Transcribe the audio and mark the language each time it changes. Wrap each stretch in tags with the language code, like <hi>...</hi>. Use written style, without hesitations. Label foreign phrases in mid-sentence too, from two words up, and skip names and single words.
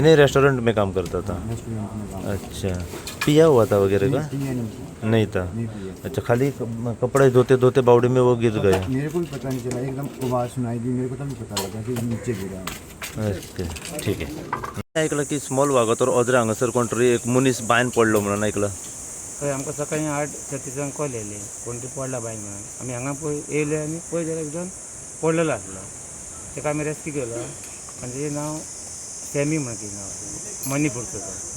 <hi>इन्हें रेस्टोरेंट में काम करता था? रेस्टोरेंट में काम अच्छा, पिया हुआ था वगैरह का? पिया नहीं था, नहीं था? नहीं पिया। अच्छा, खाली कपड़े धोते धोते बावड़ी में वो गिर गया? मेरे को भी पता नहीं चला, एकदम आवाज़ सुनाई दी मेरे को, तभी पता लगा कि नीचे गिरा।</hi> <kok>ओके,</kok> <mr>ठीक आहे.</mr> <kok>ऐकलं की स्मॉल वागातोर ओजरे हांगासर कोणतरी एक मनीस बायन पडलो म्हणून ऐकलं. हय आमकां सकाळी 8:36 कॉल येयले कोण तरी पडला बायक म्हणून. आमी हांगा येयले आनी पळय जाल्यार एक जण पडलेलो आसलो. ताका आमी रेस्क्यू केलो आनी तेजें नांव सॅमी म्हणून तेजें नांव, मणिपूरचो तो,</kok>